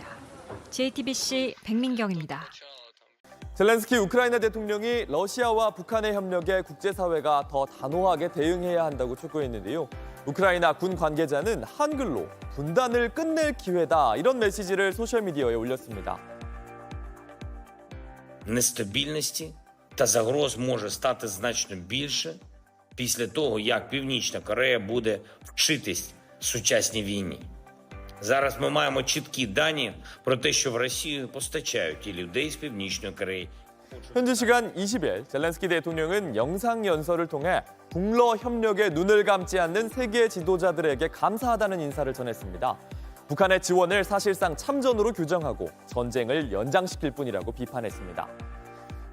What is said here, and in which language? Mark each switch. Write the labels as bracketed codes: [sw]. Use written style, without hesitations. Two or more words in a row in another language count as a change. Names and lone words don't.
[ko] JTBC 백민경입니다. 젤렌스키 우크라이나 대통령이 러시아와 북한의 협력에 국제사회가 더 단호하게 대응해야 한다고 촉구했는데요. 우크라이나 군 관계자는 한글로 분단을 끝낼 기회다 이런 메시지를 소셜미디어에 올렸습니다. [uk] Нестабільності та загроз може стати значно більше після того, як Північна Корея буде вчитись сучасній війні. Зараз ми маємо чіткі дані про те, що в Росію постачають і людей з Північної Кореї. [ko] 현지 시간 20일 젤렌스키 대통령은 영상 연설을 통해 북러 협력에 눈을 감지 않는 세계 지도자들에게 감사하다는 인사를 전했습니다. 북한의 지원을 사실상 참전으로 규정하고 전쟁을 연장시킬 뿐이라고 비판했습니다.